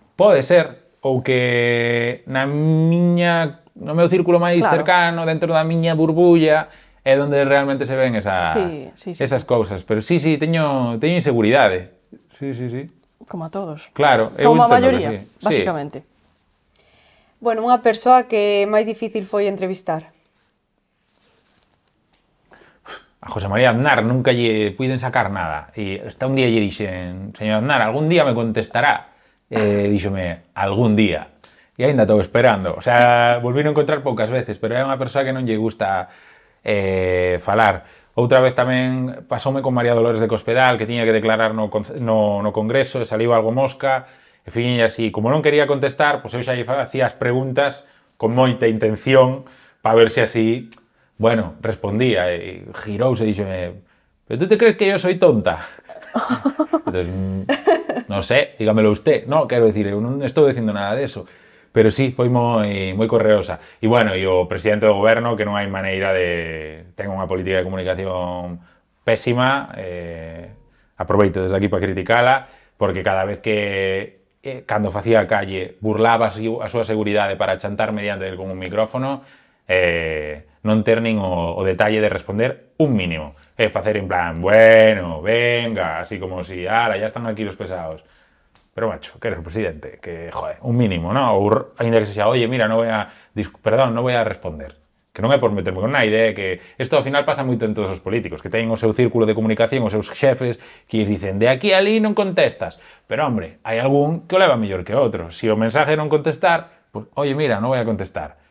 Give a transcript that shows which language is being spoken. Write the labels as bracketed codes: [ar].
[gl] Pode ser, ou que no meu círculo máis cercano, dentro da miña burbulla, é onde realmente se ven esas cousas. Pero sí, teño inseguridade. Sí. Como a todos. Claro. Como a maioría, basicamente. Bueno, unha persoa que máis difícil foi entrevistar. A José María Aznar nunca lle puiden sacar nada. E hasta un día lle dixen, señor Aznar, algún día me contestará. Díxome, algún día. E aínda estou esperando. O sea, volvín a encontrar poucas veces, pero é unha persoa que non lle gusta falar. Outra vez tamén pasoume con María Dolores de Cospedal, que tiña que declarar no Congreso, e saliu algo mosca, e fixenlle así, como non quería contestar, pois eu xa lle facía as preguntas con moita intención, para ver se así, bueno, respondía, e girouse e dixome, [es] pero tú te crees que yo soy tonta? [gl] Entonces, non sé, [es] dígamelo usted. [gl] No, quero dicir, eu non estou dicindo nada de eso. Pero sí, foi moi correosa. E, bueno, e o presidente do goberno, que non hai maneira de... ten unha política de comunicación pésima, aproveito desde aquí para criticala, porque cada vez que, cando facía a calle, burlaba a súa seguridade para chantar mediante el con un micrófono, non ter nin o detalle de responder un mínimo. E facer en plan, bueno, venga, así como si, ala, [es] ya están aquí los pesados. [gl] Pero, macho, que eres o presidente, que, joder, un mínimo, ¿no? Ou, ainda que se xa, oye, mira, non voy a responder. Que non é por meterme con naide, que isto ao final pasa moito en todos os políticos, que teñen o seu círculo de comunicación, os seus xefes, que lles dicen, de aquí a ali non contestas. Pero, hombre, hai algún que o leva mellor que outro. Se o mensaje non contestar, pues, oye, mira, non voy a contestar.